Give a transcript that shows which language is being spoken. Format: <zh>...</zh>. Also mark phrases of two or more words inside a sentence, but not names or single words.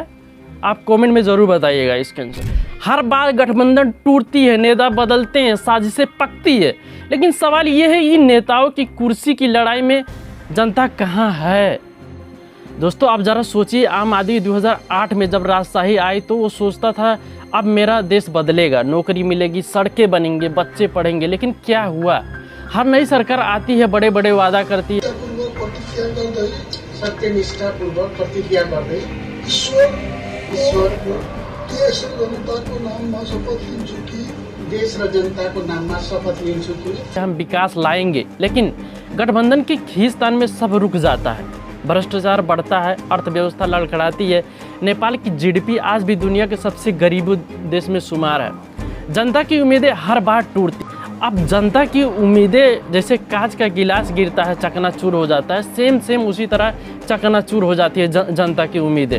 <hi>आप कमेंट में ज़रूर बताइएगा इसके आंसर। हर बार गठबंधन टूटती है, नेता बदलते हैं, साजिशें पकती है, लेकिन सवाल ये है इन नेताओं की कुर्सी की लड़ाई में जनता कहाँ है? दोस्तों आप ज़रा सोचिए, आम आदमी 2008 में जब राजशाही आई तो वो सोचता था अब मेरा देश बदलेगा, नौकरी मिलेगी, सड़कें बनेंगे, बच्चे पढ़ेंगे। लेकिन क्या हुआ? हर नई सरकार आती है, बड़े बड़े वादा करती है।</hi> <ne>सत्यनिष्ठापूर्वक प्रतिज्ञा गर्दै ईश्वरको देश र जनताको नाममा शपथ लिन्छु कि देश र जनताको नाममा शपथ लिन्छु कि</ne> <hi>हम विकास लाएंगे। लेकिन गठबंधन की खींचतान में सब रुक जाता है, भ्रष्टाचार बढ़ता है, अर्थव्यवस्था लड़खड़ाती है। नेपाल की जीडीपी आज भी दुनिया के सबसे गरीब देश में शुमार है। जनता की उम्मीदें हर बार टूटती। अब जनता की उम्मीदें जैसे कांच का गिलास गिरता है, चकनाचूर हो जाता है, सेम उसी तरह चकनाचूर हो जाती है जनता की उम्मीदें।</hi>